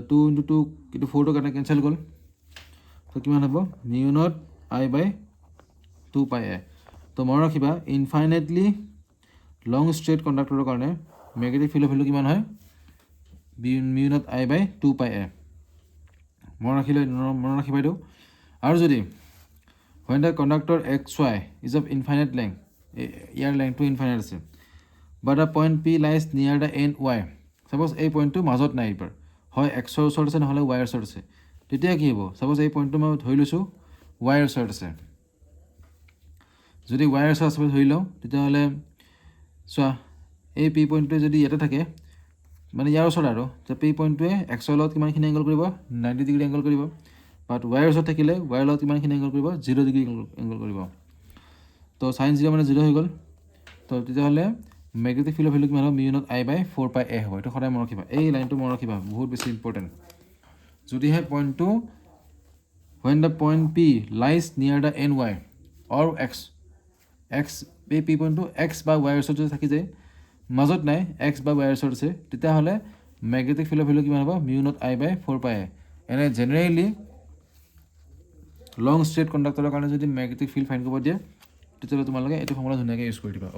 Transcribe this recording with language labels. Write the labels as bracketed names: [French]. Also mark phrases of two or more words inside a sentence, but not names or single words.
[Assamese] 2 ইনটু 2 কিন্তু 4টো কাৰণে কেঞ্চেল গ'ল তো কিমান হ'ব [English] mu not I by 2 pi [Assamese] এ তো মনত ৰাখিবা [English] infinitely long straight conductor [Assamese] কাৰণে [English] magnetic field value [Assamese] কিমান হয় [English] mu not I by 2 pi [Assamese] এ মনত ৰাখিবা এইটো আৰু যদি [English] when the conductor XY is of infinite length [Assamese] ইয়াৰ লেংথটো ইনফাইনাইট আছে [English] but a point P lies near the end y. [Assamese] Suppose এই পইণ্টটো মাজত নাই এইবাৰ, হয় এক্সৰ ওচৰত আছে নহ'লে ৱাইৰ ওচৰত আছে, তেতিয়া কি হ'ব? ছাপ'জ এই পইণ্টটো মই ধৰি লৈছোঁ ৱাইৰ ওচৰত আছে, যদি ৱাইৰ ওচৰত আছে ধৰি লওঁ, তেতিয়াহ'লে চোৱা এই পি পইণ্টটোৱে যদি ইয়াতে থাকে, মানে ইয়াৰ ওচৰত আৰু যে পি পইণ্টটোৱে এক্সৰ লগত কিমানখিনি এংগল কৰিব? 90 [English] degree angle [Assamese] কৰিব, বাট ৱাইৰ ওচৰত থাকিলে ৱাইৰ লগত কিমানখিনি এংগল কৰিব? 0 [English] degree angle [Assamese] কৰিব। তো চাইন 0 মানে 0 হৈ গ'ল। তো তেতিয়াহ'লে [English] magnetic field value [Assamese] কিমান হ'ব? [English] mu not I by 4πa হ'ব। [Assamese] এইটো সদায় মনত ৰাখিবা, এই লাইনটো মনত ৰাখিবা, বহুত বেছি ইম্পৰ্টেণ্ট। যদিহে পইণ্টটো [English] when the point P lies near the end y or x [Assamese] এই পি পইণ্টটো এক্স বা ৱাইৰ ওচৰত যদি থাকি যায়, মাজত নাই এক্স বা ৱাইৰ ওচৰত আছে, তেতিয়াহ'লে [English] magnetic field value [Assamese] কিমান হ'ব? [English] mu not I by 4πa. [Assamese] এনে [English] generally long straight conductor [Assamese] কাৰণে যদি [English] magnetic field find [Assamese] কৰিব দিয়ে, তেতিয়াহ'লে তোমালোকে এইটো ফৰ্মুলা ধুনীয়াকৈ ইউজ কৰি দিবা।